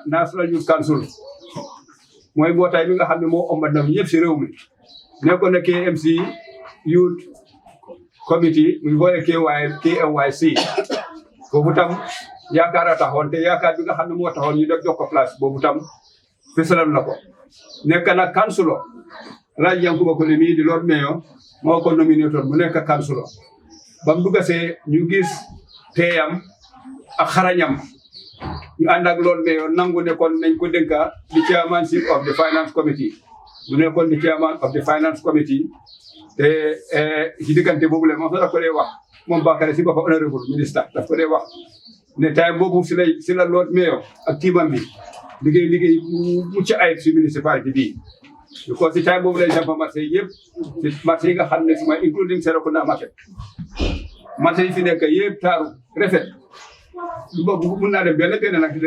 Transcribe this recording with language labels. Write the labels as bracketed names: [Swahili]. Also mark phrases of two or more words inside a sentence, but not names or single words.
[Wolof] National Youth Council mooy mbootaay bi nga xam ne moo ombat na ñëpp si réew mi nekkoon na KMC Youth Committee muy boole KYC boobu tam yaakaar a taxoon te yaakaar bi nga xam ne moo taxoon ñu def jox ko place boobu tam fësalal na ko nekk na councilor Alaaji Yankuba Colley mii di Lord Mayor moo ko nominé mu nekk councilor ba mu dugasee ñu gis teeyam ak xarañam ñu ànd ak Lord Mayor nangu nekkoon nañ ko dénka di [English] chairmanship of the finance committee [Wolof] mu nekkoon di [English] chairman of the finance committee [Wolof] te ci diggante boobu la moom sax daf ko dee wax moom Bakary si boppam [French] honorable ministre [Wolof] daf ko dee wax ne time boobu si la Lord Mayor ak tiimam bi liggéey bu mucc ayib si municipalité bii because si time boobu lay sampa marché yëpp si marché yi nga xam ne si mooy [English] including Serekunda market [Wolof] marché yi fi nekk yëpp taaru rafet boobu mun naa dem benn nag di leen